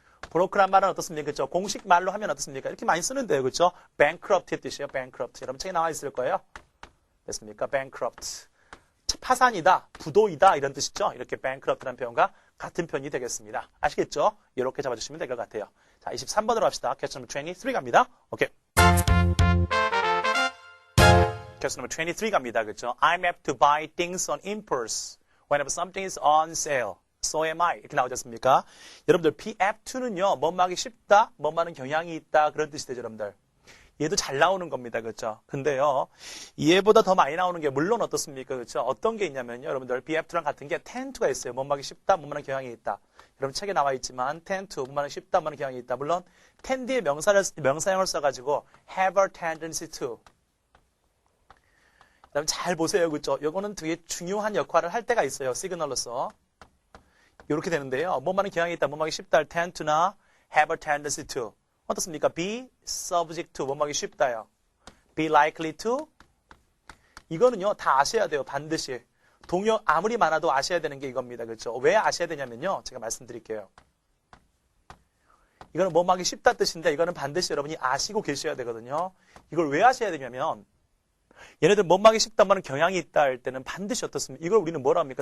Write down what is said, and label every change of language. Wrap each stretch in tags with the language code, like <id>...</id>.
<ko>broke란 말은 어떻습니까? 그죠? 공식 말로 하면 어떻습니까? 이렇게 많이 쓰는데요. 그죠? bankrupt의 뜻이에요.</ko> <en>bankrupt.</en> <ko>여러분 책에 나와 있을 거예요. 됐습니까? bankrupt. 파산이다, 부도이다 이런 뜻이죠. 이렇게 bankrupt라는 표현과 같은 표현이 되겠습니다. 아시겠죠? 이렇게 잡아주시면 될 것 같아요. 자, 23번으로 합시다.</ko> <en>question number 23</en> <ko>갑니다. 오케이.</ko> <en>question number 23</en> <ko>갑니다. 그렇죠?</ko> <en>I'm apt to buy things on impulse whenever something is on sale. So am I.</en> <ko>이렇게 나오지 않습니까? 여러분들 be apt to는요. 뭐뭐하기 쉽다, 뭐뭐하는 경향이 있다 그런 뜻이 되죠. 여러분들. 얘도 잘 나오는 겁니다. 그렇죠? 근데요. 얘보다 더 많이 나오는 게 물론 어떻습니까? 그렇죠? 어떤 게 있냐면요. 여러분들 be apt랑 같은 게 tend to가 있어요. 뭐뭐하기 쉽다, 뭐뭐하는 경향이 있다. 여러분 책에 나와 있지만 tend to, 뭐뭐하기 쉽다, 뭐뭐하는 경향이 있다. 물론 tend의 명사형을 써가지고 have a tendency to. 여러분 잘 보세요. 그렇죠? 요거는 되게 중요한 역할을 할 때가 있어요. 시그널로서. 이렇게 되는데요. 뭐뭐하는 경향이 있다, 뭐뭐하기 쉽다, tend to나 have a tendency to. 어떻습니까? be subject to 뭐뭐하기 쉽다요. be likely to 이거는요 다 아셔야 돼요. 반드시 동요 아무리 많아도 아셔야 되는 게 이겁니다. 그렇죠? 왜 아셔야 되냐면요. 제가 말씀드릴게요. 이거는 뭐뭐하기 쉽다 뜻인데 이거는 반드시 여러분이 아시고 계셔야 되거든요. 이걸 왜 아셔야 되냐면 얘네들 뭐뭐하기 쉽다 말은 경향이 있다 할 때는 반드시 어떻습니까? 이걸 우리는 뭐라 합니까?</ko>